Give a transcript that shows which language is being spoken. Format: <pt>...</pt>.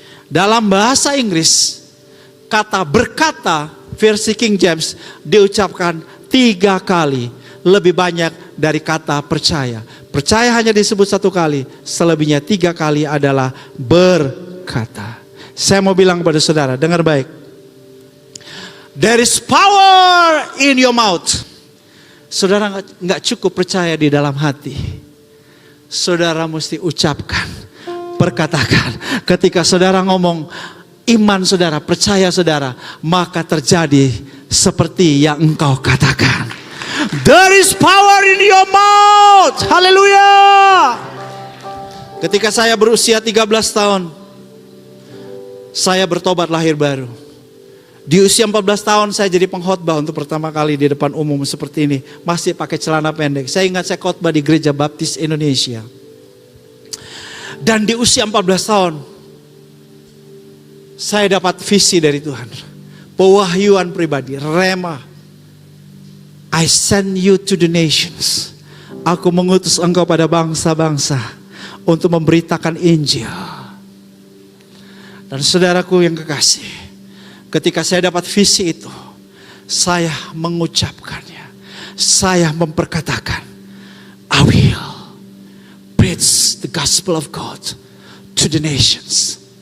<id>Dalam bahasa Inggris, kata berkata versi King James diucapkan 3 kali. Lebih banyak dari kata percaya. Percaya hanya disebut 1 kali, selebihnya 3 kali adalah berkata. Saya mau bilang kepada saudara, dengar baik.</id> <en>There is power in your mouth.</en> <id>Saudara nggak cukup percaya di dalam hati. Saudara mesti ucapkan, perkatakan. Ketika saudara ngomong, iman saudara, percaya saudara, maka terjadi seperti yang engkau katakan.</id> <en>There is power in your mouth.</en> <id>Haleluya. Ketika saya berusia 13 tahun, saya bertobat lahir baru. Di usia 14 tahun saya jadi pengkhotbah untuk pertama kali di depan umum seperti ini. Masih pakai celana pendek. Saya ingat saya khotbah di Gereja Baptis Indonesia. Dan di usia 14 tahun, saya dapat visi dari Tuhan. Pewahyuan pribadi, rema.</id> <en>I send you to the nations.</en> <id>Aku mengutus engkau pada bangsa-bangsa untuk memberitakan Injil. Dan saudaraku yang kekasih, ketika saya dapat visi itu, saya mengucapkannya. Saya memperkatakan,</id> <en>I will preach the gospel of God to the nations.</en>